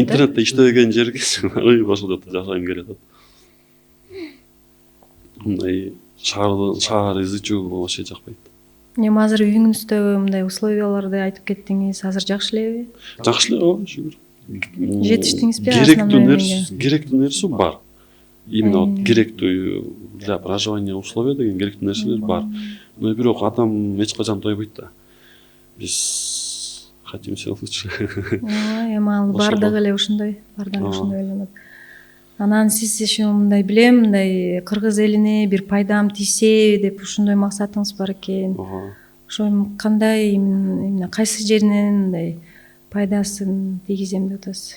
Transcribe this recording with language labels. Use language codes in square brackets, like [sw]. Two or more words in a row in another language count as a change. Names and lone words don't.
[ky] Интернетте иштебеген жерге ошол жерде жашагым келет. Мындай шаар изучуу вообще жакпайт. Эми азыр үйүңүздө мындай условияларды айтып кеттиңиз, азыр жакшы элеби? Жакшы эле, ооба, шүгүр. Жетиштиңизби? Керектүү нерсе бар. [ru] Именно вот [ky] керектүү [ru] для проживания условия [ky] деген керектүү нерселер бар. Но бирок адам эч качан тойбойт да. [ru] Биз хотим все лучше. [ky] Ооба, эми ал бардыгы эле ошондой, бардыгы ошондой ойлонот. Анан сиз ещё мындай билем, мындай кыргыз элине бир пайдам тийсе деп ушундай максатыңыз бар экен. Ошо кандай, именно кайсы жеринен мындай пайдасын тийгизем деп атасыз?